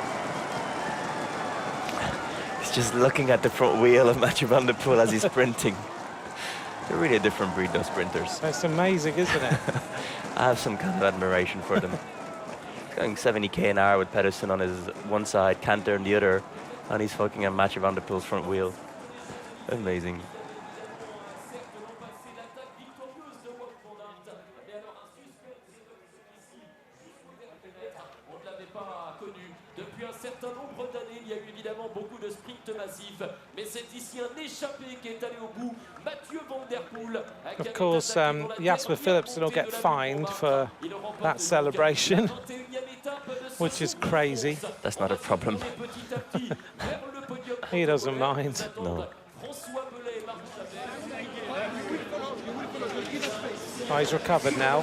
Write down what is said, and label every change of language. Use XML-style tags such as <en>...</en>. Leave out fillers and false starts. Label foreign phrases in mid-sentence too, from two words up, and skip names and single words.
<en>He's just looking at the front wheel of Mathieu van der Poel as he's sprinting. They're really a different breed, those sprinters. That's amazing, isn't it? I have some kind of admiration for them. Going 70k an hour with Pedersen on his one side, Canter on the other, and he's fucking at Mathieu van der Poel's front wheel. Amazing.</en> <fr>Depuis un certain nombre d'années, il y a eu évidemment beaucoup de sprints massifs, mais c'est ici un échappé qui est allé au bout, Mathieu van der Poel.</fr> <en>Of course, Jasper Philipsen will get fined for that celebration, which is crazy. That's not a problem. He doesn't mind. No. Oh, he's recovered now.</en>